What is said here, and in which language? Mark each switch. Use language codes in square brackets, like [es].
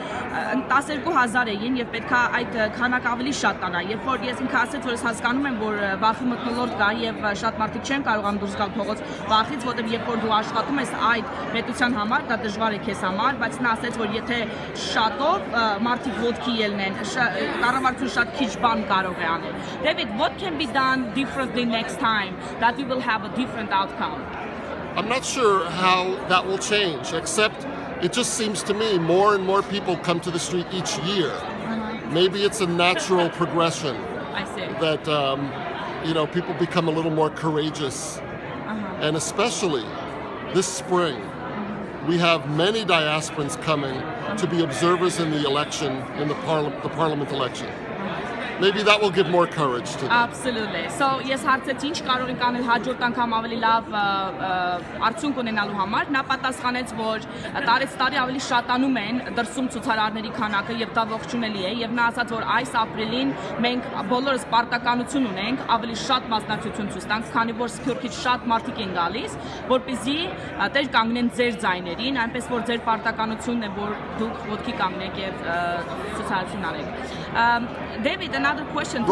[hy] 12,000 էին եւ պետքա այդ քանակ ավելի շատ տանա։ Երբ որ ես ինքը ասեց, որ ես հասկանում եմ, որ վախի մթնոլորտ կա եւ շատ մարդիկ չեն կարողանում դուրս գալ փողոց վախից, որտեղ երբ որ դու աշխատում ես այդ պետության համար, դա դժվար է քեզ համար, բայց նա ասեց, որ եթե շատով մարդիկ ոտքի ելնեն, կառավարությունը շատ քիչ բան կարող է անել։ [en] David, what can be done differently next time that we will have a different outcome? I'm not sure how that will change, except it just seems to me more and more people come to the street each year. Maybe it's a natural progression. I see. That people become a little more courageous. And especially this spring, we have many diasporans coming to be observers in the election, in the parliament election. Maybe that will give more courage to them. Absolutely. [hy] So, ես հարցեցի ինչ կարող ենք անել հաջորդ անգամ ավելի լավ արդյունք ունենալու համար։ Նա պատասխանեց, որ տարեց տարի ավելի շատանում են դրսում ցուցարարների քանակը եւ դա ողջունելի է եւ նա ասաց, որ այս ապրիլին մենք բոլորս պարտականություն ունենք ավելի շատ մասնակցություն ցույց տանք, քանի որ Սփյուռքից շատ մարդիկ են գալիս, որպեսզի տեր կանգնեն ձեր ձայներին, այնպես որ ձեր պարտականությունն է, որ դուք ոտքի կանգնեք եւ ցուցարարություն անեք։ [en] David, another question.